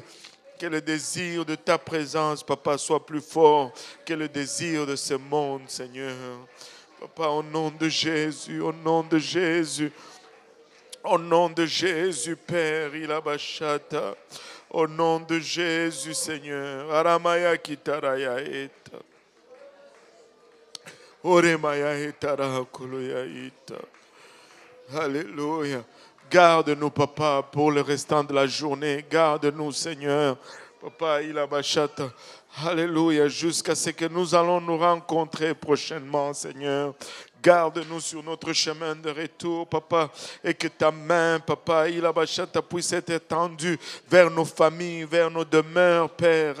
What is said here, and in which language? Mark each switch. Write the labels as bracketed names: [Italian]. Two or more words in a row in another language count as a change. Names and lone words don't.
[French] Que le désir de ta présence, Papa, soit plus fort que le désir de ce monde, Seigneur. Papa, au nom de Jésus, au nom de Jésus. Au nom de Jésus, Père, Ilabashata. Au nom de Jésus, Seigneur. Aramaya kitaraya eta. Oremaya etara koloya eta. Alléluia. Garde-nous, Papa, pour le restant de la journée. Garde-nous, Seigneur. Papa, Ilabashata. Alléluia. Jusqu'à ce que nous allons nous rencontrer prochainement, Seigneur. Garde-nous sur notre chemin de retour, Papa, et que ta main, Papa, Ilabashata, puisse être étendue vers nos familles, vers nos demeures, Père.